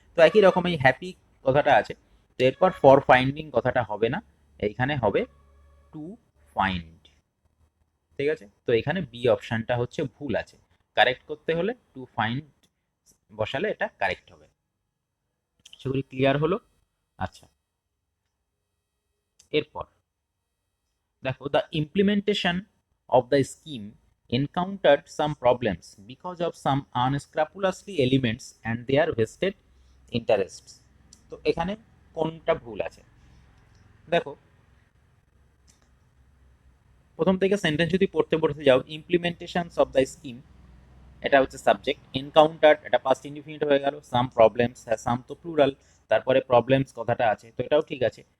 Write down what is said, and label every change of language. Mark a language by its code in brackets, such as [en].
[bn] তো একই রকম এই হ্যাপি কথাটা আছে, তো এরপর ফর ফাইন্ডিং কথাটা হবে না, এইখানে হবে টু ফাইন্ড। ঠিক আছে? তো এখানে বি অপশনটা হচ্ছে ভুল আছে। কারেক্ট করতে হলে টু ফাইন্ড বসালে এটা কারেক্ট হবে। সেগুলি ক্লিয়ার হলো? আচ্ছা, এরপর দেখো, [en] The implementation of the scheme encountered some problems because of some unscrupulously elements and their vested interests. [bn] তো এখানে কোনটা ভুল আছে? দেখো, প্রথম থেকে সেন্টেন্স যদি পড়তে পড়তে যাও, [en] implementation of the scheme [bn] এটা হচ্ছে সাবজেক্ট, এনকাউন্টার এটা পাস্ট ইনডিফিনিট হয়ে গেল, সাম প্রবলেমস, হ্যাঁ সাম তো প্লুরাল, তারপরে প্রবলেমস কথাটা আছে, তো এটাও ঠিক আছে।